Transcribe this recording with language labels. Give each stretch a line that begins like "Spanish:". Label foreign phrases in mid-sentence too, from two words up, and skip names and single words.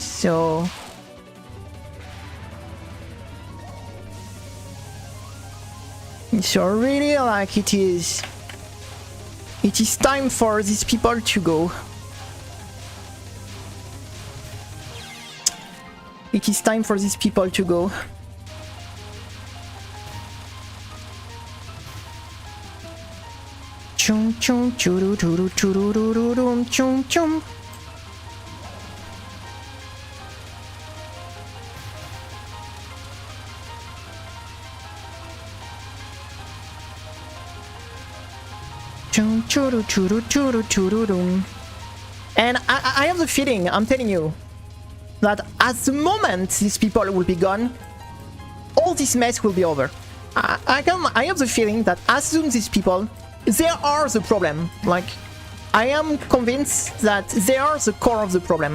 English: So really, like, it is time for these people to go. It is time for these people to go. Chum chum churu churu churu churu chum chum chum. Chum churu churu churu churu dum. And I have the feeling, I'm telling you, that at the moment these people will be gone, all this mess will be over. I have the feeling that as soon these people, they are the problem. Like, I am convinced that they are the core of the problem.